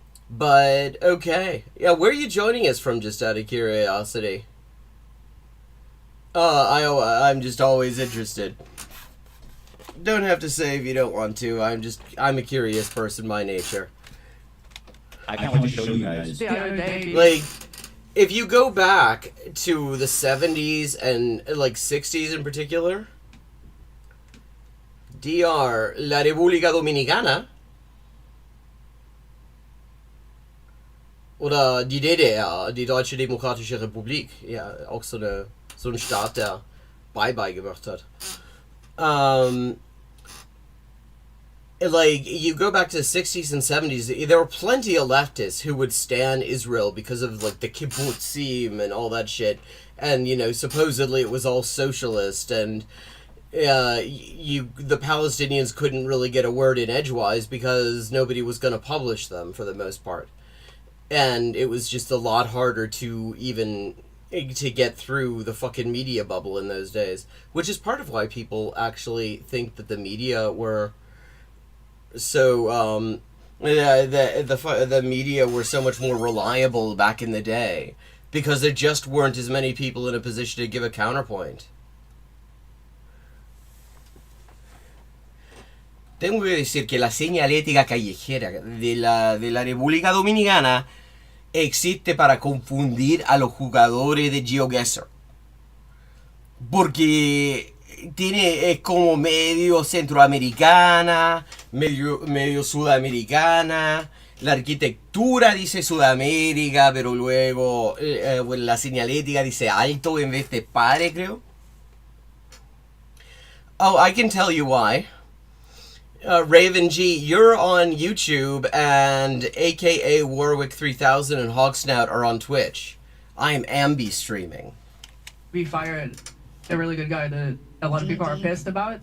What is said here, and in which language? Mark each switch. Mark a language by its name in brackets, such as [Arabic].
[English] But okay, yeah. Where are you joining us from? Just out of curiosity. I'm just always interested. Don't have to say if you don't want to. I'm a curious person by nature. I can't wait to show you guys. Like, if you go back to the 70s and like 60s in particular, [German] DR, La República Dominicana, oder die DDR, die Deutsche Demokratische Republik, ja, auch so ein Staat, der Bye-Bye gemacht hat. [English] Like, you go back to the 60s and 70s, there were plenty of leftists who would stand Israel because of, like, the kibbutzim and all that shit. And, you know, supposedly it was all socialist, and the Palestinians couldn't really get a word in edgewise because nobody was going to publish them, for the most part. And it was just a lot harder to get through the fucking media bubble in those days. Which is part of why people actually think that the media were... So, the media were so much more reliable back in the day because there just weren't as many people in a position to give a counterpoint. [Spanish] Tengo que decir que la señalética callejera de la República Dominicana existe para confundir a los jugadores de GeoGuessr. Porque es como medio centroamericana, medio sudamericana. La arquitectura dice Sudamérica, pero luego la señalética dice alto en vez de pare, creo. [English] Oh, I can tell you why. Raven G, you're on YouTube, and AKA Warwick 3000 and Hogsnout are on Twitch. I'm ambi streaming. We fired a really good guy that a lot of people are pissed about.